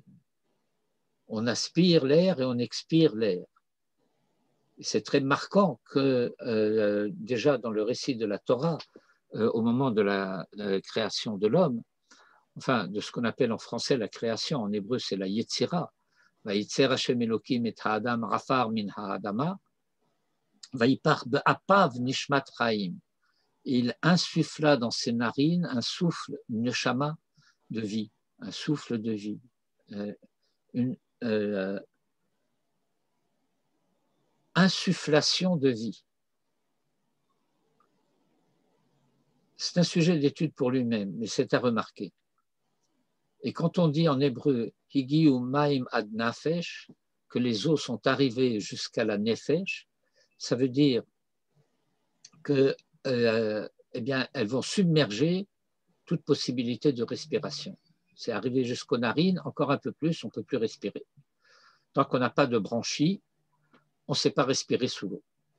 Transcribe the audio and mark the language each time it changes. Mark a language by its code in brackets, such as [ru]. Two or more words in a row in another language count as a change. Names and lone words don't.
[fr] On aspire l'air et on expire l'air. C'est très marquant que déjà dans le récit de la Torah, au moment de la création de l'homme, enfin de ce qu'on appelle en français la création, en hébreu c'est la Yetzira, [he] וייצר השם אלוקים את האדם עפר מן האדמה ויפח באפיו נשמת חיים. [fr] Il insuffla dans ses narines un souffle, une neshama de vie, un souffle de vie, une insufflation de vie. C'est un sujet d'étude pour lui-même, mais c'est à remarquer. Et quand on dit en hébreu [he] הגיעו מים עד נפש, [fr] que les eaux sont arrivées jusqu'à la nefesh, ça veut dire que eh bien, elles vont submerger toute possibilité de respiration. C'est arrivé jusqu'aux narines, encore un peu plus, on ne peut plus respirer. Tant qu'on n'a pas de branchies, on ne sait pas respirer sous l'eau.